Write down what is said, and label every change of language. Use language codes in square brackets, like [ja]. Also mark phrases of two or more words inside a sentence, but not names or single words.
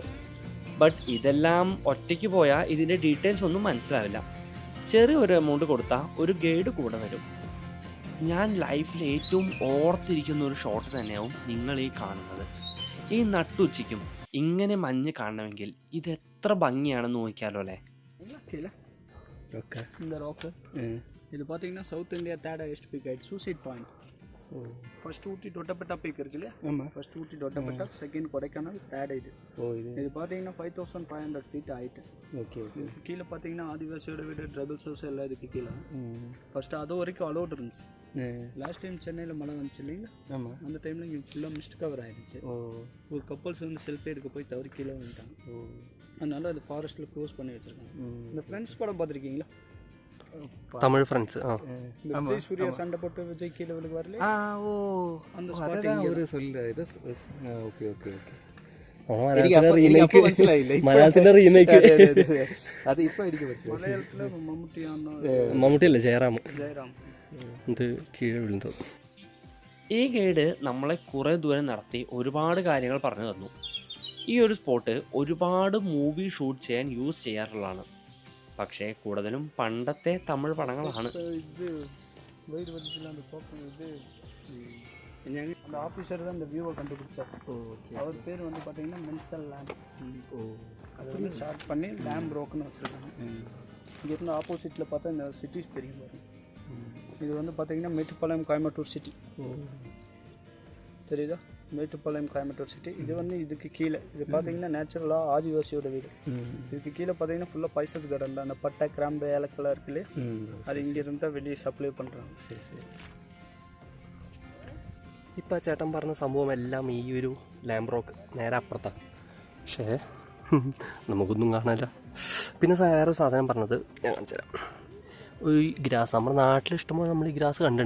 [ml] ബട്ട് ഇതെല്ലാം ഒറ്റയ്ക്ക് പോയാൽ ഇതിൻ്റെ ഡീറ്റെയിൽസ് ഒന്നും മനസ്സിലാവില്ല. ചെറിയൊരു എമൗണ്ട് കൊടുത്താൽ ഒരു ഗൈഡ് കൂടെ വരും. ഞാൻ ലൈഫിൽ ഏറ്റവും ഓർത്തിരിക്കുന്ന ഒരു ഷോട്ട് തന്നെയാവും നിങ്ങൾ ഈ കാണുന്നത്. ഈ നട്ടുച്ചയ്ക്കും ഇങ്ങനെ മഞ്ഞ് കാണണമെങ്കിൽ ഇത് എത്ര ഭംഗിയാണെന്ന് നോക്കിയാലോ അല്ലേ. [ta] இந்த ராக்கு இது பார்த்தீங்கன்னா [en] South India third highest peak height suicide point. [ta] ஃபர்ஸ்ட் ஊட்டி தொட்டப்பட்டா பீக் இருக்கு இல்லையா? ஆமாம். ஃபர்ஸ்ட் ஊட்டி தொட்டப்பட்டா, செகண்ட் கொடைக்கானல், தேர்ட் இது. இது பார்த்தீங்கன்னா 5500 [en] feet height. [ta] ஓகே. கீழே பார்த்தீங்கன்னா ஆதிவாசியோட வீடு, [en] tribal house [ta] எல்லாம் இதுக்கு கீழே. ஃபர்ஸ்ட் அது வரைக்கும் அலோட் இருந்துச்சு. [en] last time [ta] சென்னையில் மழை வந்துச்சு இல்லைங்களா? ஆமாம். அந்த டைமில் இங்கே ஃபுல்லாக [en] mist cover [ta] ஆகிடுச்சு. ஒரு கப்பல்ஸ் வந்து செல்ஃபி எடுக்க போய் தவறி கீழே வந்துட்டாங்க. அதனால அது ஃபாரஸ்ட்டில் க்ளோஸ் பண்ணி வச்சுருக்காங்க. இந்த ஃப்ரெண்ட்ஸ் படம் பார்த்துருக்கீங்களா? தமிழ் ஃப்ரெண்ட்ஸ். விஜய் சூர்யா சண்டை போட்டு விஜய் கீழே விழுவார்ல, அந்த [ml] ഒരു சொல்லுது. [en] okay okay okay. [ml] മലയാളത്തിന്റെ റീമേക്ക് അത് ഇപ്പൊ എനിക്ക് മനസ്സിലായി. മലയാളത്തില് മമ്മൂട്ടിയല്ലേ, ജയറാം. ഇത് കീഴെ വീഴുന്നത്. ഈ ഗൈഡ് നമ്മളെ കുറേ ദൂരം നടത്തി ഒരുപാട് കാര്യങ്ങൾ പറഞ്ഞു തന്നു. ഈ ഒരു സ്പോട്ട് ഒരുപാട് [en] movie shoot [ml] ചെയ്യാൻ യൂസ് ചെയ്യാറുള്ളതാണ്. പക്ഷേ കൂടുതലും പണ്ടത്തെ തമിഴ് പടങ്ങളാണ്. [ta] அந்த ஆஃபீஸர் தான் இந்த வியூவை கண்டுபிடிச்சார். அவர் பேர் வந்து பார்த்தீங்கன்னா மென்சல் லேம்ப். அது வந்து ஷார்ட் பண்ணி லேம்ப் ப்ரோக்குன்னு வச்சுருக்காங்க. இங்கேருந்து ஆப்போசிட்டில் பார்த்தா இந்த சிட்டிஸ் தெரியும் பாருங்க. இது வந்து பார்த்தீங்கன்னா மேட்டுப்பாளையம் கோயம்புத்தூர் சிட்டி தெரியுதா? மேட்டுப்பாளையம் கோயம்புத்தூர் சிட்டி. இது வந்து இதுக்கு கீழே இது பார்த்தீங்கன்னா நேச்சுரலாக ஆதிவாசியோட வீடு. இதுக்கு கீழே பார்த்தீங்கன்னா ஃபுல்லாக [en] spices garden [ta] தான். அந்த பட்டை, கிராம்பு, ஏலக்கெல்லாம் இருக்கு இல்லையா, அது இங்கேருந்து தான் வெளியே സപ്ലൈ பண்ணுறாங்க. [ml] ശരി ശരി. ഇപ്പം ചേട്ടൻ പറഞ്ഞ സംഭവം എല്ലാം ഈ ഒരു ലാംബ് റോക്ക് നേരെ അപ്പുറത്താണ്. പക്ഷേ നമുക്കൊന്നും കാണാനില്ല. പിന്നെ വേറെ സാധനം പറഞ്ഞത് ഞാൻ കാണിച്ചു തരാം. ഈ ഗ്രാസ് നമ്മുടെ നാട്ടിൽ ഇഷ്ടംപോലെ നമ്മൾ ഈ ഗ്രാസ് കണ്ടിട്ടുണ്ട്.